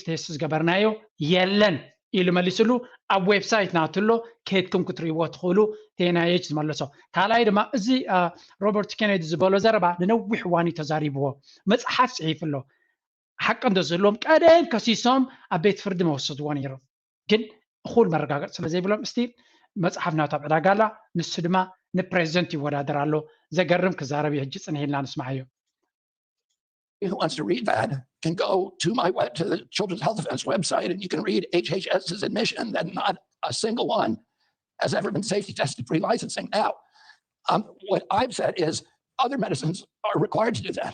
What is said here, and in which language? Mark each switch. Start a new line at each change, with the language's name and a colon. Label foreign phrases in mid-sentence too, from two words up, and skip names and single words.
Tigrinya: ቴስት ዝገበርናዮ የለን ኢሉ መሊስሉ ኣብ ዌብሳይት ናትሎ ከድኩም ክትሪእዎ ትኽእሉ NIH ዝመለሶ ካልኣይ ድማ እዚ ሮበርት ኬነዲ ዝበሎ ዘረባ ንነዊሕ እዋን ተዛሪብዎ መፅሓፍ ፅሒፍ ኣሎ ሓቂ እንደዘለዎም ቀደም ከሲሶም ኣብ ቤት ፍርዲ መወሰድዎ ነይሮም ግን እኹል መረጋገፂ ስለ ዘይብሎም እስቲ መፅሓፍ ናቱ ኣብ ዕዳጋ ኣላ ንሱ ድማ ንፕሬዚደንት ይወዳደር ኣሎ ዘገርም ክዛረብ ሕጂ ፅንሕ ኢልና ንስማዕ እዩ
English: Who wants to read that can go to to the Children's Health Defense website and you can read HHS's admission that not a single one has ever been safety tested pre-licensing. Now, what I've said is other medicines are required to do that.